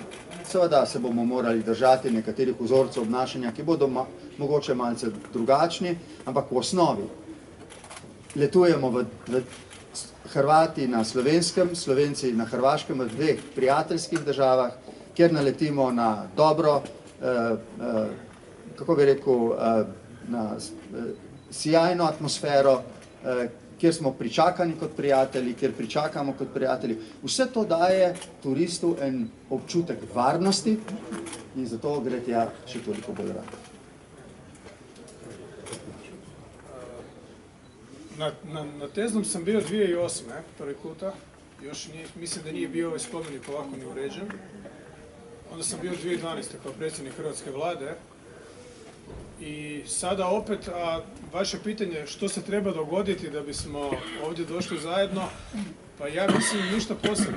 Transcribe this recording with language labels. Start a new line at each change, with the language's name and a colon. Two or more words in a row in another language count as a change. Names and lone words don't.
Slovenian: Seveda se bomo morali držati nekaterih vzorcev obnašanja, ki bodo mogoče malce drugačni, ampak v osnovi letujemo v Hrvati na Slovenskem, Slovenci na Hrvaškem, v dveh prijateljskih državah, kjer naletimo na dobro, kako bi rekel, na sijajno atmosfero, kjer smo pričakani kot prijatelji, kjer pričakamo kot prijatelji. Vse to daje turistu en občutek varnosti in zato gre tja še toliko bolj rad.
Croatian: Na Teznom sam bio 2008. prvi puta. Još mislim da nije bio ovaj spomenik ovako ni uređen. Onda sam bio 2012. kao predsjednik Hrvatske vlade. I sada opet, a vaše pitanje što se treba dogoditi da bismo ovdje došli zajedno, pa ja mislim ništa posebno.